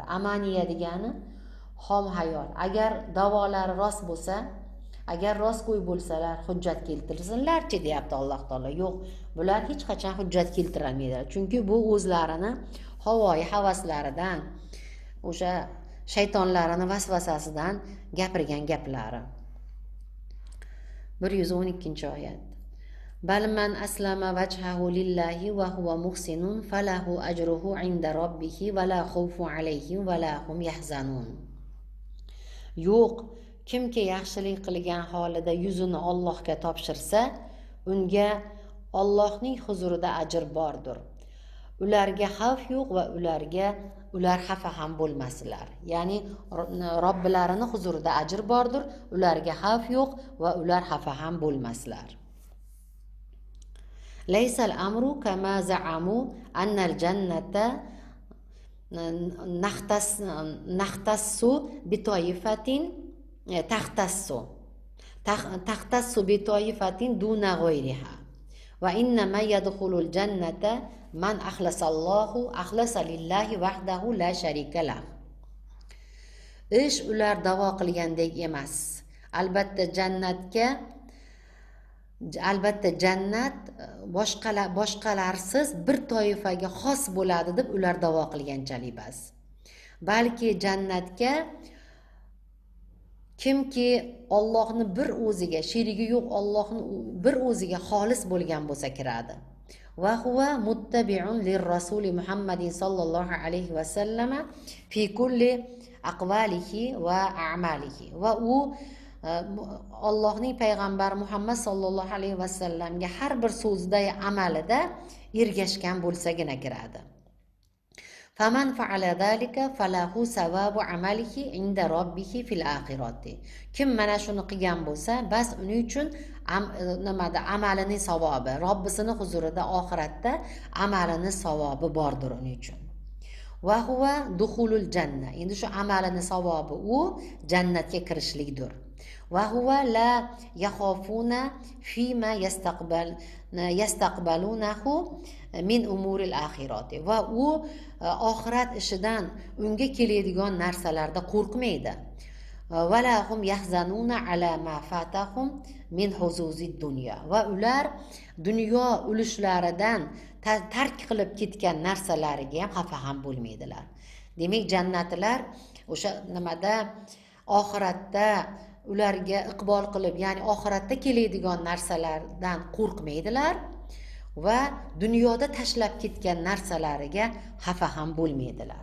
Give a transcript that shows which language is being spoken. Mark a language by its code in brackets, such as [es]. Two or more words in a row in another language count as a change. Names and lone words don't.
[uz] Amaniya degani xom hayol. Agar da'volari rost bo'lsa, agar rostgo'y bo'lsalar, hujjat keltirsinlar-chi deyapti Alloh taolo. Yo'q, bular hech qachon hujjat keltirolmaydilar. Chunki bu o'zlarini havoyi havaslaridan, o'sha shaytonlarini vasvasasidan gapirgan gaplari. 112-oyat. [ar] بل من أسلم وجهه لله وهو محسن فله أجره عند ربه ولا خوف عليهم ولا هم يحزنون. [uz] Yo'q, kimki yaxshilik qilgan holida yuzini Allohga topshirsa, unga Allohning huzurida ajr bordir. Ularga xavf yo'q va ular xafa ham bo'lmaslar. Ya'ni Robbilarining huzurida ajr bordir, ularga xavf yo'q va ular xafa ham bo'lmaslar. [ar] ليس الأمر كما زعموا أن الجنة نختص بطائفة تختص بطائفة دون غيرها وإنما يدخل الجنة من أخلص لله وحده لا شريك له. [uz] Ish ular da'vo qilgandek emas. Albatta jannat boshqalarsiz bir toifaga xos bo'ladi deb ular da'vo qilganchalik bas. Balki jannatga kimki Allohni bir o'ziga, sherigi yo'q Allohni bir o'ziga xolis bo'lgan bo'lsa kiradi. [ar] وهو متبع للرسول محمد صلى الله عليه وسلم في كل أقواله وأعماله. [uz] Va u Allohning payg'ambari Muhammad [ar] صلى الله عليه وسلم [uz] har bir so'zida, amalida ergashgan bo'lsagina kiradi. [ar] فمن فعل ذلك فله ثواب عمله عند ربه في الآخرة. [uz] Kim mana shuni qilgan bo'lsa, bas uning uchun amalining savobi, Robbisining huzurida oxiratda amalining savobi bordir uning uchun. [ar] وهو دخول الجنة. [uz] Endi shu amalining savobi u jannatga kirishlikdir. [ar] وهو لا يخافون فيما يستقبلونه من أمور الآخرة. [uz] Va u oxirat ishidan unga keladigan narsalarda qo'rqmaydi. [ar] ولا هم يحزنون على ما فاتهم من حظوظ الدنيا. [uz] Va ular dunyo ulushlaridan tark qilib ketgan narsalariga ham xafa ham bo'lmaydilar. Demak, jannatlar o'sha oxiratda ularga iqbol qilib, ya'ni oxiratda keladigan narsalardan qo'rqmaydilar va dunyoda tashlab ketgan narsalariga xafa ham bo'lmaydilar.